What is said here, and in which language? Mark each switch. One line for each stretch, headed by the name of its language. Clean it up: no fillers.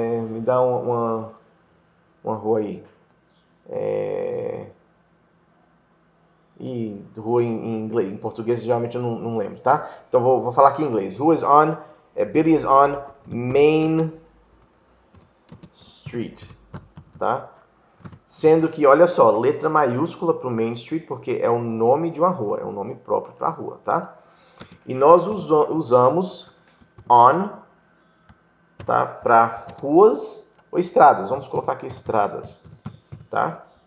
Portuguese: Me dá uma rua aí. E rua em inglês, em português geralmente eu não lembro, tá? Então vou falar aqui em inglês.
English: Who is on? Billy is on Main Street, tá?
Portuguese: Sendo que, olha só, letra maiúscula para o Main Street, porque é o nome de uma rua, é um nome próprio para a rua, tá? E nós usamos on, tá? Para ruas ou estradas. Vamos colocar aqui estradas, tá?